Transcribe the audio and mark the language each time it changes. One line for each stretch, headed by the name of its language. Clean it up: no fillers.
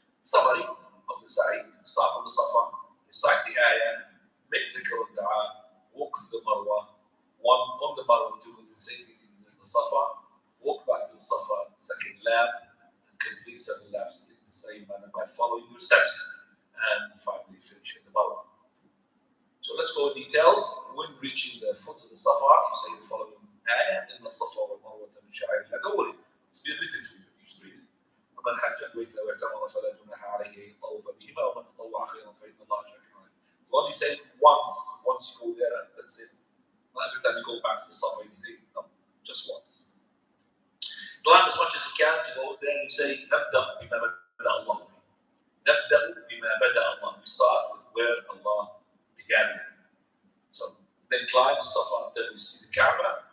English: Summary of the Sa'i, start from the Safa, recite the ayah, make the dua, walk to the Marwa, on the Marwa, do the same thing in the Safa, walk back to the Safa, second lap, and complete 7 laps in the same manner by following your steps, and finally finish at the Marwa. So let's go in details. When reaching the foot of the Safa, you say the following ayah,
Arabic: إن الصفا والمروة من شعائر الله.
English: Don't worry, it's been written for you. You just read it.
Arabic: ومن حج البيت واعتمر فلا جناح عليه أن يطوف بهما ومن تطوع خيرا فإن الله شاكر عليم.
English: You only say once you go there, and that's it. Not every time you go back to the Safa, no, just once. Climb as much as you can to go there and you say
Arabic: نبدأ بما بدأ الله به. نبدأ بما بدأ الله.
English: We start with where Allah began. So then climb the Safa until you see the Kaaba.